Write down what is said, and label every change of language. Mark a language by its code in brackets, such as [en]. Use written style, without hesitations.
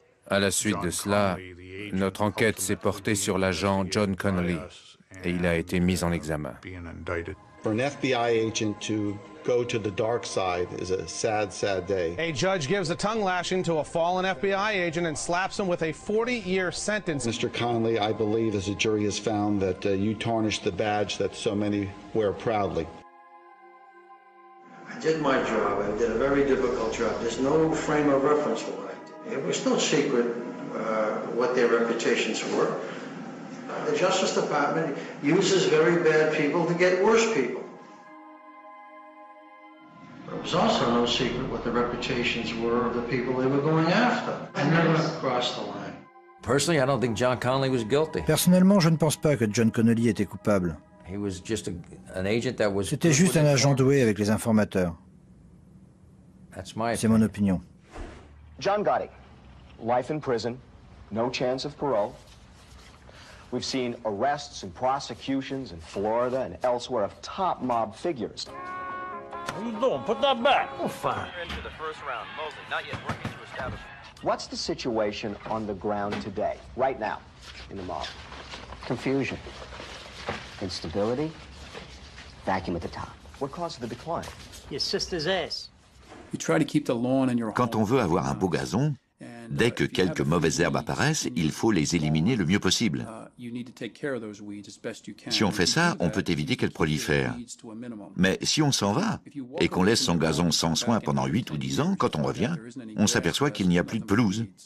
[fr] À la suite de cela, notre enquête s'est portée sur l'agent John Connolly et il a été mis en examen. [en] For an FBI agent to go to the dark side is a sad, sad day. A judge gives a tongue lashing to a fallen FBI agent and slaps him with a 40-year sentence. Mr. Connolly, I believe, as a jury has found, that you tarnished the badge that so many wear proudly. I did my job. I did a very difficult job. There's no frame of reference for what I did. It was no secret what their reputations were. The Justice Department uses very bad people to get worse people. But it was also no secret what the reputations were of the people they were going after. I never crossed the line. Personally, I don't think John Connolly was guilty. [fr] Personnellement, je ne pense pas que John Connolly était coupable. [en] He was just an agent that was. [fr] C'était juste un agent doué avec les informateurs. C'est mon opinion. [en] John Gotti, life in prison, no chance of parole. We've seen arrests and prosecutions in Florida and elsewhere of top mob figures. What are you doing? Put that back. Oh, fine. Into the first round. Mosley, not yet working to establish. What's the situation on the ground today, right now, in the mob? Confusion, instability, vacuum at the top. What caused the decline? Your sister's ass. [fr] Quand on veut avoir un beau gazon, dès que quelques mauvaises herbes apparaissent, il faut les éliminer le mieux possible. Si on fait ça, on peut éviter qu'elles prolifèrent. Mais si on s'en va et qu'on laisse son gazon sans soin pendant 8 ou 10 ans, quand on revient, on s'aperçoit qu'il n'y a plus de pelouse.